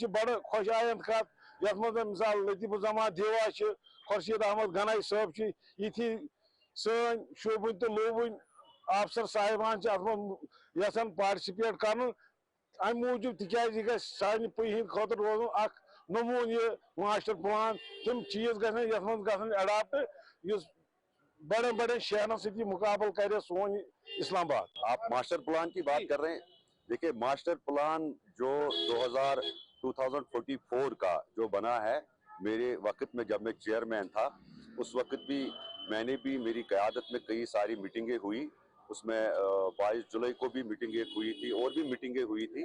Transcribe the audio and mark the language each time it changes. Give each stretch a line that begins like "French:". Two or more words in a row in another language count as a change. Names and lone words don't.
Kashmiri: بڑٕ خۄش آیند کتھ یتھ منٛز مثال لطیف الزمان دیوا چھِ خورشید احمد گنایی صٲب چھِ یِتھی سٲنۍ شوٗبوٕنۍ تہٕ لوٗبوٕنۍ آفسر صاحبان چھِ اتھ منٛز یژھان پارٹسپیٹ کرُن امہِ موٗجوٗب تِکیٛازِ یہِ گژھِ سانہِ پُیہِ ہٕنٛدِ خٲطرٕ روزُن اکھ نموٗنہٕ یہ
English: master plan
Kashmiri: تِم چیٖز گژھن یتھ منٛز گژھن اڈاپٹ یُس بڑے بڑے شہرن سۭتۍ مقابل کرے سون اسلام آباد.
Urdu: آپ
English: master plan
Urdu: کی بات کر رہے ہیں. دیکھیے
English: master plan
Urdu: جو 2044 کا جو بنا ہے میرے وقت میں جب میں چیئرمین تھا اس وقت بھی میں نے بھی میری قیادت میں کئی ساری میٹنگیں ہوئی. اس میں 22 جولائی کو بھی میٹنگیں ہوئی تھی اور بھی میٹنگیں ہوئی تھی.